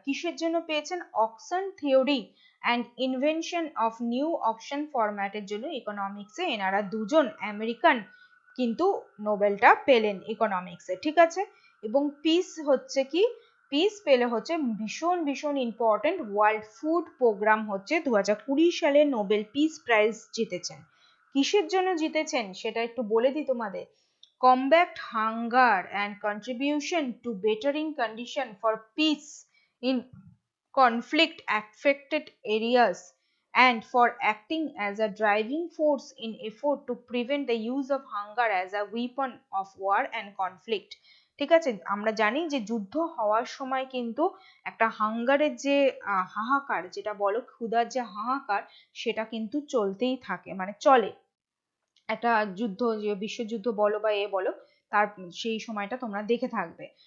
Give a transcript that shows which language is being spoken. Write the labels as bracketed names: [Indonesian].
[Bangla] কিসের জন্য পেয়েছেন, [English] auction theory and invention of new auction ফরম্যাটের [Bangla] জন্য ইকোনমিক্সে এনারা দুজন আমেরিকান কিন্তু নোবেলটা পেলেন ইকোনমিক্সে। ঠিক আছে, এবং পিস হচ্ছে কি, পিস পেলে হচ্ছে ভীষণ ভীষণ ইম্পর্টেন্ট, ওয়ার্ল্ড ফুড প্রোগ্রাম হচ্ছে 2020 সালে নোবেল পিস প্রাইজ জিতেছেন। কিসের জন্য জিতেছেন সেটা একটু বলে দিই তোমাদের, [English] combat hunger and contribution to bettering condition for peace in conflict affected areas and for acting as a driving force in effort to prevent the use of hunger as a weapon of war and conflict. [Bangla] ঠিক আছে, আমরা জানি যে যুদ্ধ হওয়ার সময় কিন্তু একটা হাঙ্গারের যে হাহাকার, যেটা বলো ক্ষুধার যে হাহাকার, সেটা কিন্তু চলতেই থাকে, মানে চলে একটা যুদ্ধ, যে বিশ্বযুদ্ধ বলো বা বলো, তার সেই সময়টা তোমরা দেখে থাকবে।